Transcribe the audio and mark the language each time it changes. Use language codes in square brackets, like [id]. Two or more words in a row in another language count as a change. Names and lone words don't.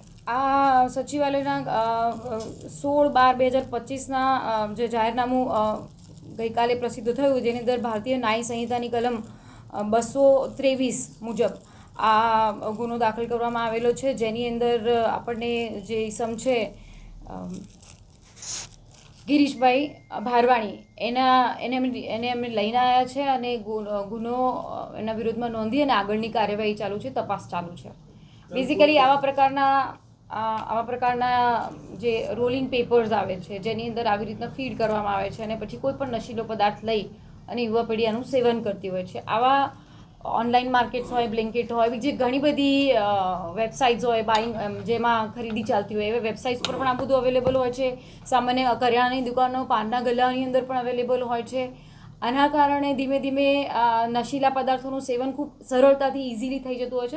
[gu] આ સચિવાલયના 16/12/2025ના જે જાહેરનામું ગઈકાલે પ્રસિદ્ધ થયું, જેની અંદર ભારતીય ન્યાય સંહિતાની કલમ 223 મુજબ આ ગુનો દાખલ કરવામાં આવેલો છે, જેની અંદર આપણને જે ઇસમ છે गिरीशभाई भारवाणी એને અમે લઈને આવ્યા છે અને ગુનો એના વિરુદ્ધમાં નોંધી અને આગળની કાર્યવાહી ચાલુ છે, તપાસ ચાલુ છે। બેઝિકલી આવા પ્રકારના જે રોલિંગ પેપર્સ આવે છે જેની અંદર આવી રીતના ફીડ કરવામાં આવે છે અને પછી કોઈ પણ નશીલો પદાર્થ લઈ અને યુવા પેઢી આનું સેવન કરતી હોય છે। આવા [en] online markets [gu] હોય, બ્લિંકિટ હોય, બીજી ઘણી બધી વેબસાઇટ્સ હોય, બાઇંગ જેમાં ખરીદી ચાલતી હોય એવી વેબસાઇટ્સ પર પણ આ બધું અવેલેબલ હોય છે। સામાન્ય કરિયાણાની દુકાનો, પાનના ગલ્લાની અંદર પણ અવેલેબલ હોય છે। આના કારણે ધીમે ધીમે નશીલા પદાર્થોનું સેવન ખૂબ સરળતાથી ઇઝીલી થઈ જતું હોય છે।